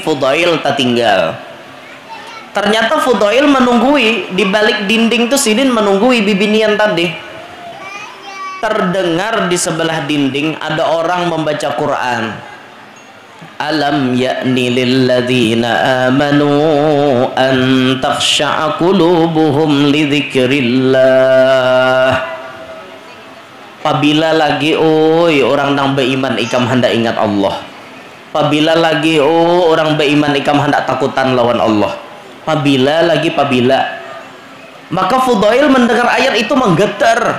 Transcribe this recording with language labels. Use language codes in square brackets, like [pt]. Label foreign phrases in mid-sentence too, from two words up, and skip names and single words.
[bjn] Fudail tertinggal. Ternyata Fudail menunggui di balik dinding tuh sidin, menunggui bibinian tadi. Terdengar di sebelah dinding ada orang membaca Quran. [ar] ألم يأن للذين آمنوا أن تخشع قلوبهم لذكر الله. [bjn] Apabila lagi orang nang beriman ikam hendak ingat Allah. Apabila lagi orang beriman ikam hendak takutan lawan Allah. Apabila. Maka Fudail mendengar ayat itu menggetar.